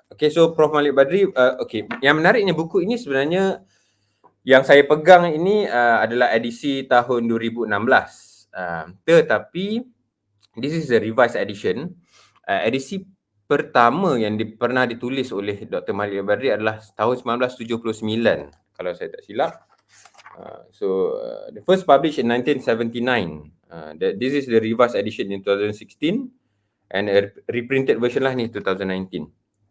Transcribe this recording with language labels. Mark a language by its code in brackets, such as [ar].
[ms] So Prof Malik Badri, yang menariknya buku ini sebenarnya yang saya pegang ini adalah edisi tahun 2016. [en] Tetapi this is a revised edition. [ms] Edisi pertama yang pernah ditulis oleh Dr. Malik Badri adalah tahun 1979 kalau saya tak silap. [en] The first published in 1979. This is the revised edition in 2016 and a reprinted version [ms] lah ni [en] 2019.